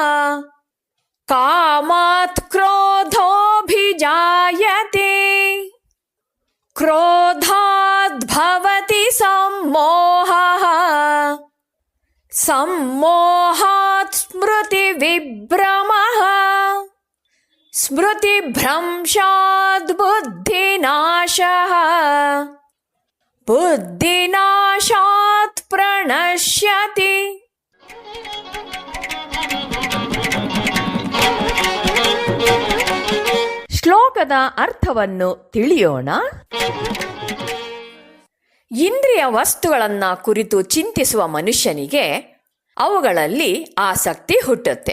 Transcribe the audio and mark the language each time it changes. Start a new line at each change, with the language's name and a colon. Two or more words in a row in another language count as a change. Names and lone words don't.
Sanskrit: ಕಾಮಾತ್ ಕ್ರೋಧೋಭಿಜಾಯತೆ ಕ್ರೋಧಾದ್ಭವತಿ ಸಮ್ಮೋಹಃ ಸಮ್ಮೋಹಾತ್ ಸ್ಮೃತಿ ವಿಭ್ರಮಃ ಸ್ಮೃತಿಭ್ರಂಶಾದ್ ಬುದ್ಧಿನಾಶಃ ಬುದ್ಧಿನಾಶಾತ್ ಪ್ರಣಶ್ಯತಿ.
Kannada: ಶ್ಲೋಕದ ಅರ್ಥವನ್ನು ತಿಳಿಯೋಣ. ಇಂದ್ರಿಯ ವಸ್ತುಗಳನ್ನು ಕುರಿತು ಚಿಂತಿಸುವ ಮನುಷ್ಯನಿಗೆ ಅವುಗಳಲ್ಲಿ ಆಸಕ್ತಿ ಹುಟ್ಟುತ್ತೆ.